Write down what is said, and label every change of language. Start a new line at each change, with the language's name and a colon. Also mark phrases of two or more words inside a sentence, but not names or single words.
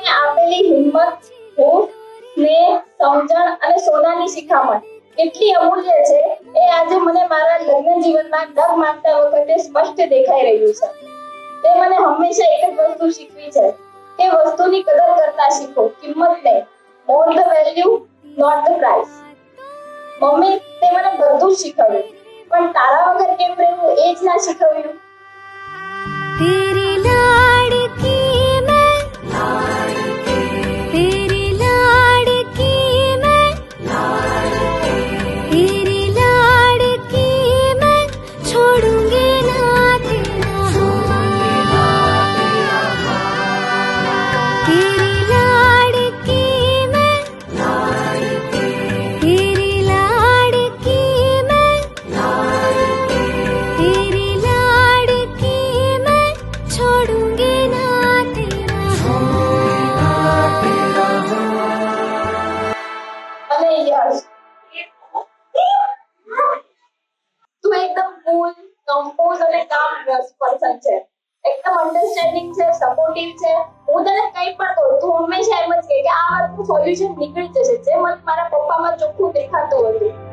Gujarati: આપેલી હિંમત, હૂંફ, સ્નેહ, સમજણ અને સોનાની શિખામણ કેટલી અમૂલ્ય છે એ આજે મને મારા લગ્ન જીવનમાં ડગ માંગતા વખતે સ્પષ્ટ દેખાઈ રહ્યું છે. તે મને હંમેશા એક જ વસ્તુ શીખવી છે કે વસ્તુની કદર કરતા શીખો, કિંમત નહીં.
English: More the value, not the price.
Gujarati: મમ્મી, તે મને બધું જ શીખવ્યું, પણ તારા વગર કેમ રહેવું એ જ ના શીખવ્યું.
Hindi: तेरी लाडकी मैं तेरी लाडकी मैं तेरी लाडकी मैं छोड़ूंगी ना तेरा तेरी लाडकी मैं तेरी लाडकी मैं तेरी लाडकी मैं छोड़ूंगी ना तेरा
Gujarati: અને યશ, તું એકદમ
English: cool, compose
Gujarati: અને
English: calm person
Gujarati: છે. એકદમ અન્ડરસ્ટેન્ડિંગ છે, સપોર્ટિવ છે. હું તને કંઈ પણ કહું, તું હંમેશા એમ જ કહે કે આ વાતનું સોલ્યુશન નીકળી જશે, જે મને મારા પપ્પામાં ચોખ્ખું દેખાતું હતું.